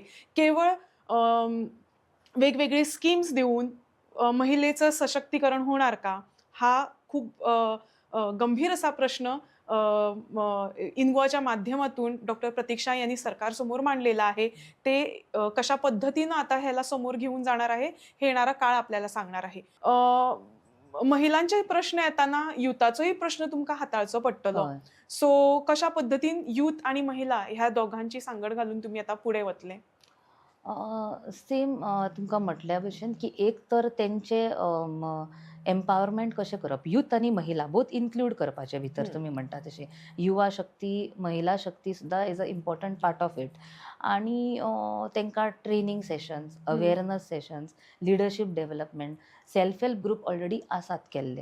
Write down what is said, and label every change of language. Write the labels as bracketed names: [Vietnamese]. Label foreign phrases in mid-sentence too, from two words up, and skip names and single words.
[Marathi] केवळ वेगवेगळे स्कीम्स देऊन महिलेचं सशक्तीकरण होणार का हा खूप गंभीर असा प्रश्न इनगोवाच्या माध्यमातून डॉक्टर प्रतीक्षा यांनी सरकारसमोर मांडलेला आहे. ते कशा पद्धतीनं आता ह्याला समोर घेऊन जाणार आहे हे येणारा काळ आपल्याला सांगणार आहे. [Konkani] महिलांचे प्रश्न येताना युथाचोही प्रश्न तुमका हाताळचो पडटलो. [Marathi] सो कशा पद्धतीन युथ आणि महिला ह्या दोघांची सांगड घालून तुम्ही आता पुढे वतले? [Konkani] सेम तुमकां म्हटल्या भशेन की एक तर तेंचे एम्पावरमेंट कशें करप यूथ आनी महिला [English] both include [Konkani] करपाचे भितर तुमी म्हणटा तशें युवा शक्ती महिला शक्ती सुद्दां [English] is a important part of it. [Konkani] आनी तांकां [English] training sessions awareness sessions leadership development self help group already [Konkani] आसात केल्ले.